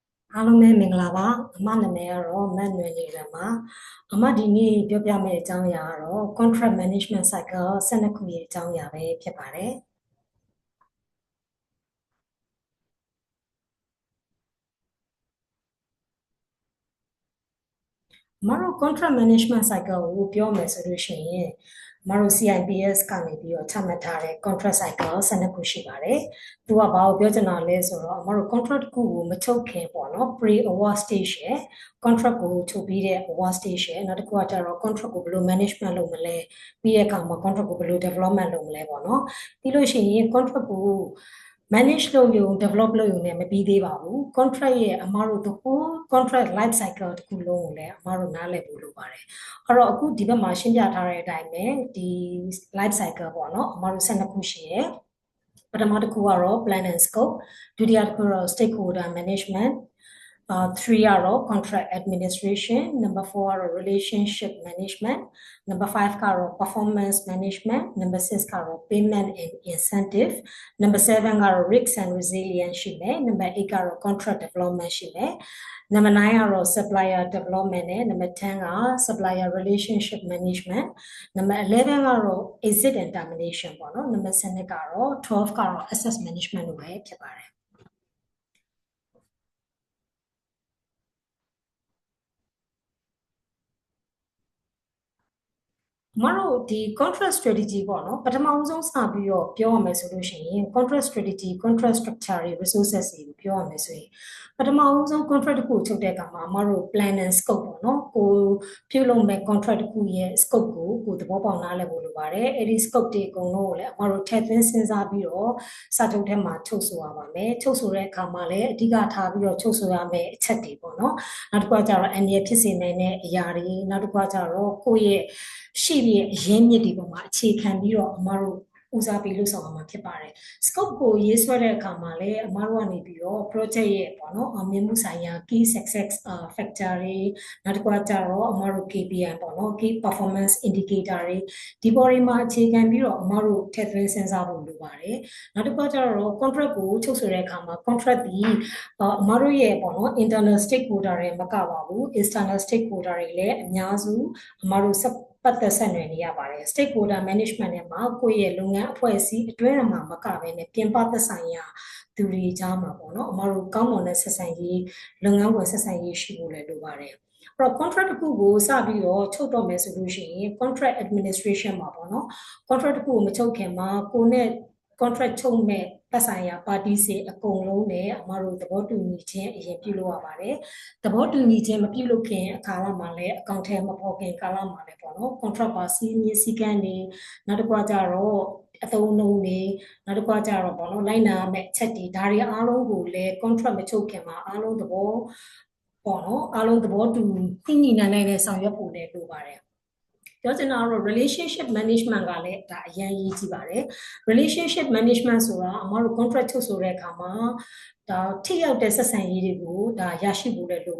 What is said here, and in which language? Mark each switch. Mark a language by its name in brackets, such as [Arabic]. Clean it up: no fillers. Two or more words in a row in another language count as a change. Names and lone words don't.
[Burmese] အားလုံးပဲမင်္ဂလာပါအမနာမည်ကတော့မတ်နွယ်နေရမှာအမဒီနေ့ပြောပြမယ့်အကြောင်းအရာကတော့ [English] contract management cycle [Burmese] 12 ခုရဲ့အကြောင်းအရာပဲဖြစ်ပါတယ်အမတို့ [English] contract management cycle [Burmese] ကိုပြောမယ်ဆိုလို့ရှိရင်အမတို့ CIPS ကနေပြီးတော့ချမှတ်ထားတဲ့ [English] contract cycle [Burmese] 12ခုရှိပါတယ် ။သူကဘာကိုပြောချင်တာလဲဆိုတော့အမတို့ contract တစ်ခုကိုမချုပ်ခင်ပေါ့နော် [English] pre award stage [Burmese] ရယ် contract ကိုချုပ်ပြီးတဲ့ [English] award stage [Burmese] ရယ်နောက်တစ်ခုကကျတော့ contract ကိုဘယ်လို management လုပ်မလဲပြီးတဲ့အခါမှာ contract ကိုဘယ်လို development လုပ်မလဲပေါ့နော်ပြီးလို့ရှိရင် contract ကို manage လုပ်ရုံ develop လုပ်ရုံနဲ့မပြီးသေးပါဘူး contract ရဲ့အမားတို့ [English] the whole contract life cycle [Burmese] တစ်ခုလုံးကိုလည်းအမားတို့နားလည် ဖို့လိုပါတယ်အဲ့တော့အခုဒီဘက်မှာရှင်းပြထားတဲ့အတိုင်းပဲဒီ [English] life cycle [Burmese] ပေါ့နော်အမားတို့12ခုရှိရယ်ပထမ တစ်ခုကတော့ [English] plan and scope [Burmese] ဒုတိယတစ်ခုကတော့ [English] stakeholder management [Burmese] 3 ကတော့ [English] contract administration number 4 [Burmese] ကတော့ relationship [English] management number 5 [Burmese] ကတော့ [English] performance management number 6 [Burmese] ကတော့ [English] payment and incentive number 7 [Burmese] ကတော့ [English] risk and resilience [Burmese] ရှိမယ် number 8ကတော့ [English] contract development [Burmese] ရှိမယ် number 9ကတော့ [English] supplier development [Burmese] နဲ့ number 10က [English] supplier relationship management number 11 [Burmese] ကတော့ [English] exit and termination [Burmese] ပေါ့နော် number 12ကတော့ 12ကတော့ [English] access management [Burmese] လို့ပဲဖြစ်ပါတယ်မတို့ဒီ [English] contract strategy [Burmese] ပေါ့နော်ပထမဦးဆုံးစပြီးတော့ပြောရမယ်ဆိုလို့ရှိရင် [English] contract strategy contract structure [Burmese] တွေ resources တွေကိုပြောရမယ်ဆိုရင်ပထမဦးဆုံး contract တစ်ခုချုပ်တဲ့အခါမှာမတို့ [English] plan and scope [Burmese] ပေါ့နော်ကိုပြုလုပ်မဲ့ contract တစ်ခုရဲ့ scope ကိုသဘောပေါက်နားလည်ဖို့လိုပါတယ်အဲ့ဒီ scope တွေအကုန်လုံးကိုလည်းမတို့ထည့်သွင်းစဉ်းစားပြီးတော့စာချုပ်ထဲမှာချုပ်ဆိုရပါမယ် ချုပ်ဆိုတဲ့အခါမှာလည်းအဓိကထားပြီးတော့ချုပ်ဆိုရမယ့်အချက်တွေပေါ့နော်နောက်တစ်ခုကကျတော့အန္တရာယ်ဖြစ်စေနိုင်တဲ့အရာတွေနောက်တစ်ခုကကျတော့ကိုယ့်ရဲ့ရှိပြီးအရင်းမြစ်တွေပေါ်မှာအခြေခံပြီးတော့အမတို့ဦးစားပေးလို့ဆောင်အောင်မှာဖြစ်ပါတယ် scope ကိုရေးဆွဲတဲ့အခါမှာလည်းအမတို့ကနေပြီးတော့ project ရဲ့ပေါ့နော်အောင်မြင်မှုဆိုင်ရာ [English] key success factor [Burmese] တွေနောက်တစ်ခုကကြတော့အမတို့ KPI ပေါ့နော် [English] key performance indicator [Burmese] တွေဒီပေါ်တွေမှာအခြေခံပြီးတော့အမတို့ထည့်သွင်းစဉ်း စားဖို့လိုပါတယ်နောက်တစ်ခုကကြတော့ contract ကိုချုပ်ဆိုတဲ့အခါမှာ contract ဒီအမတို့ရဲ့ပေါ့နော် [English] internal stakeholder [Burmese] တွေမကပါဘူး [English] external stakeholder [Burmese] တွေလည်းအများစု အမတို့ပတ်သက်ဆက်နွယ်နေရပါတယ် [English] stakeholder management [Burmese] နဲ့မှာကိုယ့်ရဲ့လုပ်ငန်းအဖွဲ့အစည်းအတွင်းမှာမကဘဲနဲ့ပြင်ပသက်ဆိုင်ရာသူတွေကြားမှာပေါ့နော်အမတို့ကောင်းမွန်တဲ့ဆက်ဆံရေးလုပ်ငန်းဝင်ဆက်ဆံရေးရှိဖို့လည်းလိုပါတယ်အဲ့တော့ contract တစ်ခုကိုစပြီးတော့ချုပ်တော့မယ်ဆိုလို့ရှိရင် [English] contract administration [Burmese] မှာပေါ့နော် contract တစ်ခုကိုမချုပ်ခင်မှာကိုနဲ့ contract ချုပ်မဲ့သက်ဆိုင်ရာ party တွေအကုန်လုံးနဲ့အမတို့သဘောတူညီခြင်းအရင်ပြုလုပ်ရပါတယ်သဘောတူညီခြင်းမပြု လုပ်ခင်အခါမှာလည်းအကောင့်ထဲမပေါ်ခင်ကာလမှာလည်းပေါ့နော် contract ပါစီမင်းစည်းကမ်းတွေနောက်တစ်ခုကကြတော့အသုံးအနှုန်းတွေနောက်တစ်ခုကကြတော့ပေါ့နော်လိုက်နာရမယ့်အချက်တွေဒါတွေအားလုံးကိုလည်း contract မချုပ်ခင်မှာအားလုံးသဘောပေါ့နော်အားလုံးသဘောတူညှိနှိုင်းနိုင်တဲ့ဆောင်ရွက်ဖို့လည်းလိုပါတယ်ပြောချင်တာကတော့ [English] relationship management [Burmese] ကလည်းဒါအရင်ရေးကြည့်ပါတယ် [English] relationship management [Burmese] ဆိုတာအမတို့ contract ချုပ်ဆိုတဲ့အခါမှာဒါထိရောက်တဲ့ဆက်ဆံရေးတွေကိုဒါရရှိဖို့လည်းလို